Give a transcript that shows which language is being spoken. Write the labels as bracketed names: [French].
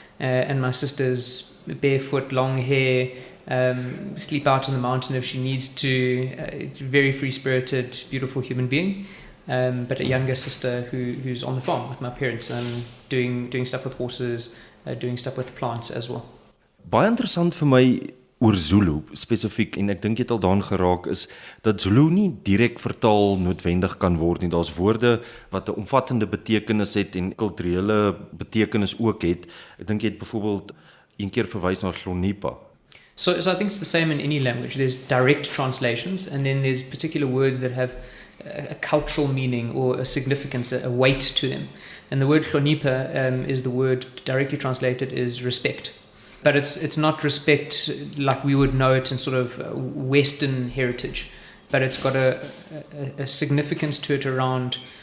[English] And my sister's barefoot, long hair, sleep out in the mountain if she needs to. Very free-spirited, beautiful human being. But a younger sister who's on the farm with my parents and doing stuff with horses, doing stuff with plants as well. [Afrikaans] Baie interessant vir my oor Zulu spesifiek, en ek dink jy het al daaraan geraak, is dat Zulu nie direk vertaal noodwendig kan word nie. Daar's woorde wat 'n omvattende betekenis het en kulturele betekenis ook het. Ek dink jy het byvoorbeeld een keer verwys na hlonipha. [English] So I think it's the same in any language. There's direct translations, and then there's particular words that have a cultural meaning or a significance, a weight to them. And the word hlonipha is the word directly translated is respect. But it's not respect like we would know it in sort of Western heritage, but it's got a significance to it around